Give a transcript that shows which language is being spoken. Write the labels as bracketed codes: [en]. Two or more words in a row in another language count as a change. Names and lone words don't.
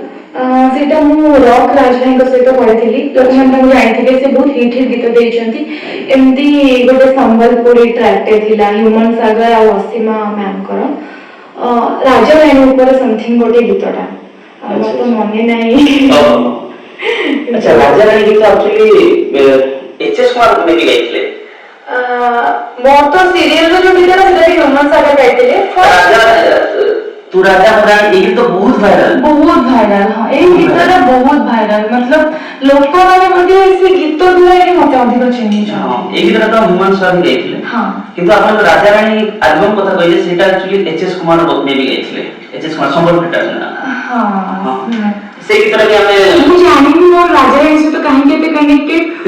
[or] ସେଇଟା ମୁଁ ରକ୍ ରାଜଭାଇଙ୍କ ସହିତ କରିଥିଲି ଲୋକମାନେ ତାଙ୍କୁ ଜାଣିଥିବେ ସେ ବହୁତ ହିଟ୍ ଗୀତ ଦେଇଛନ୍ତି ଏମିତି ଗୋଟେ ସମ୍ବଲପୁରୀ ଟ୍ରାକ୍ଟେ ଥିଲା ହ୍ୟୁମାନ ସାଗର ଆଉ ଅସୀମା ମ୍ୟାମଙ୍କର ରାଜା ରାଣୀ ଉପରେ ସମଥିଙ୍ଗ ଗୋଟେ ଗୀତଟା ମୋର ତ ମନେ ନାହିଁ ଆଚ୍ଛା ରାଜା ରାଣୀ ଗୀତ ଆକ୍ଚୁଆଲି ଏଚଏସ୍ କୁମାର ବି ଗାଇଥିଲେ ମୋର ତ ସିରିଏଲର ଯୋଉ ଗୀତଟା ସେଟା ବି ହ୍ୟୁମାନ ସାଗର ଗାଇଥିଲେ [hi] तू राजा रानी ये तो बहुत वायरल हाँ ये गीतटा बहुत वायरल मतलब [or] ଲୋକମାନେ ମଧ୍ୟ ସେ ଗୀତ ଦ୍ୱାରା ମତେ ଅଧିକ ଚିହ୍ନିଛନ୍ତି ହଁ এই ଗୀତଟା ତ ହ୍ୟୁମାନ ସାଗର ଗାଇଥିଲେ ହଁ କିନ୍ତୁ ଆପଣ ରାଜା ରାଣୀ ଆଲବମ କଥା କହିଲେ ସେଟା ଆକ୍ଚୁଆଲି ଏଚଏସ୍ କୁମାର ମେ ବି ଗାଇଥିଲେ ଏଚଏସ୍ କୁମାର ସମ୍ବଲପୁରଟା ହଁ ସେଇ ଗୀତଟା ବି ଆମେ ମୁଁ ଜାଣିନି ମୋ ରାଜାରାଣୀ ସହିତ କାହିଁକି ଏତେ କନେକ୍ଟେଡ।